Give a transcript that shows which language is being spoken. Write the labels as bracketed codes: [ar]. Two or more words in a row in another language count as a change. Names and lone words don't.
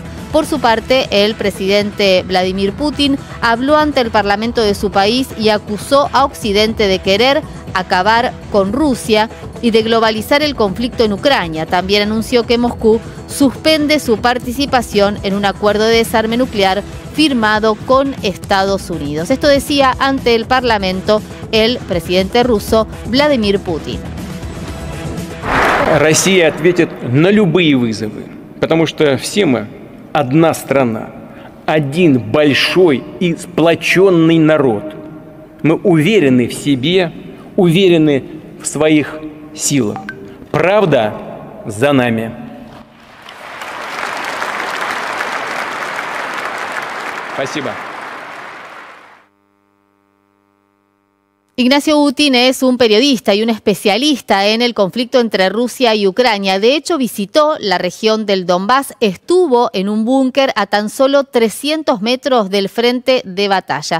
[es] Por su parte, el presidente Vladimir Putin habló ante el parlamento de su país y acusó a Occidente de querer acabar con Rusia y de globalizar el conflicto en Ucrania. También anunció que Moscú suspende su participación en un acuerdo de desarme nuclear firmado con Estados Unidos. Esto decía ante el parlamento el presidente ruso Vladimir Putin. [ru] Россия ответит на любые вызовы, потому что все мы одна страна, один большой и сплоченный народ. Мы уверены в себе, уверены в своих силах. Правда за нами. Спасибо. [es] Ignacio Butin es un periodista y un especialista en el conflicto entre Rusia y Ucrania. De hecho, visitó la región del Donbass, estuvo en un búnker a tan solo 300 metros del frente de batalla.